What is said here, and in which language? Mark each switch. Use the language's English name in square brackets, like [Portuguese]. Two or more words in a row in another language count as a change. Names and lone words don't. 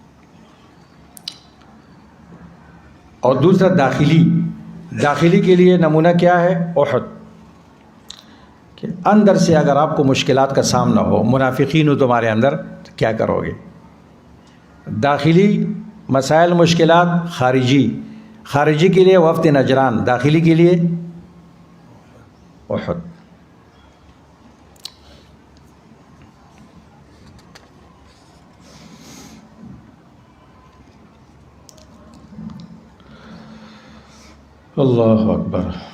[Urdu] اور دوسرا داخلی کے لیے نمونہ کیا ہے؟ احد. کہ اندر سے اگر آپ کو مشکلات کا سامنا ہو، منافقین ہو تمہارے اندر، تو کیا کرو گے؟ داخلی مسائل مشکلات، خارجی خارجی کے لیے وفد نجران، داخلی کے لیے احد۔ [Arabic] اللہ اکبر۔